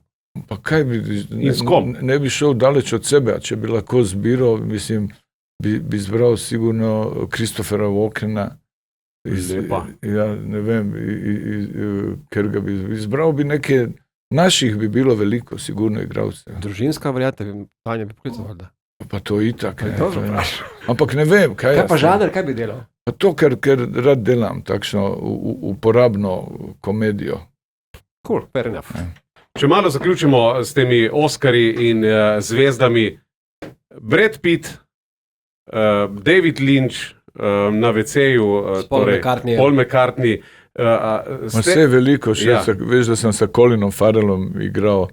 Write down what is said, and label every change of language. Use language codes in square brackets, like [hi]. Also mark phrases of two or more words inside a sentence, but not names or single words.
[sl] Pa kaj bi, ne bi šel daleč od sebe, če bi lahko zbiral, mislim, bi zbral sigurno Christophera Walkena, ne vem, ker ga bi izbral, bi neke, naših bi bilo veliko, sigurno igralce. Družinska varianta, Tanja bi poklical, da? Pa to itak, ne. Ampak ne vem, kaj je. Kaj pa žanr, kaj bi delal? Pa to, ker rad delam takšno uporabno komedijo. [en] Cool, fair enough. [sl] Če malo zaključimo s temi Oskarji in zvezdami, Brad Pitt, David Lynch na WC-ju, Paul McCartney. Vse je veliko, veš, da sem s Colinom Farrellom igral.